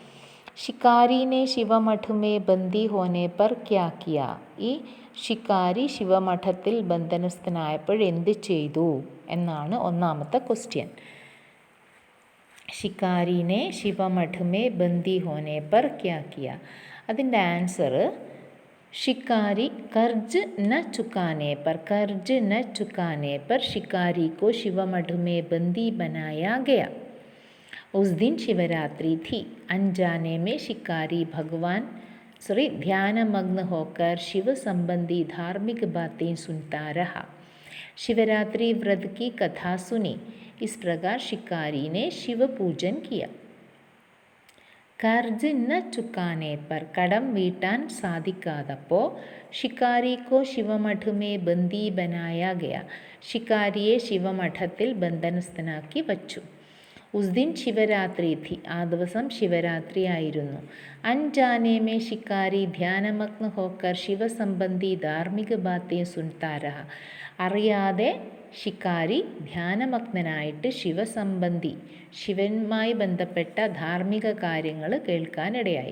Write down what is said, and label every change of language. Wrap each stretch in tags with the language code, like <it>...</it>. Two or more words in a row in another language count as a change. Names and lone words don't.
<hi>शिकारी शिवमठ में बंदी होने पर क्या किया,</hi> <ml>ഈ ശിക്കാരി ശിവമഠത്തിൽ ബന്ധനസ്ഥനായപ്പോൾ എന്ത് ചെയ്തു എന്നാണ് ഒന്നാമത്തെ ക്വസ്റ്റ്യൻ.</ml> <hi>शिकारी शिवमठ में बंदी होने पर क्या किया,</hi> <ml>അതിൻ്റെ ആൻസർ</ml> <hi>शिकारी कर्ज न चुकाने पर, कर्ज न चुकाने पर शिकारी को शिवमठ में बंदी बनाया गया. उस दिन शिवरात्रि थी. अनजाने में शिकारी ध्यानमग्न होकर शिव संबंधी धार्मिक बातें सुनता रहा. शिवरात्रि व्रत की कथा सुनी. इस प्रकार शिकारी ने शिव पूजन किया. कर्ज न चुकाने पर,</hi> <ml>കടം വീട്ടാൻ സാധിക്കാതപ്പോൾ</ml> <hi>शिकारी को शिवमठ में बंदी बनाया गया,</hi> <ml>ഷിക്കാരിയെ ശിവമഠത്തിൽ ബന്ധനസ്ഥനാക്കി വച്ചു.</ml> <hi>उस दिन शिवरात्रि थी,</hi> <ml>ആ ദിവസം ശിവരാത്രി ആയിരുന്നു.</ml> <hi>अनजाने में शिकारी ध्यानमग्न होकर शिवसंबंधी धार्मिक बातें सुनता रहा,</hi> <ml>അറിയാതെ ഷിക്കാരി ധ്യാനമഗ്നനായിട്ട് ശിവസംബന്ധി, ശിവനുമായി ബന്ധപ്പെട്ട ധാർമ്മിക കാര്യങ്ങൾ കേൾക്കാനിടയായി.</ml>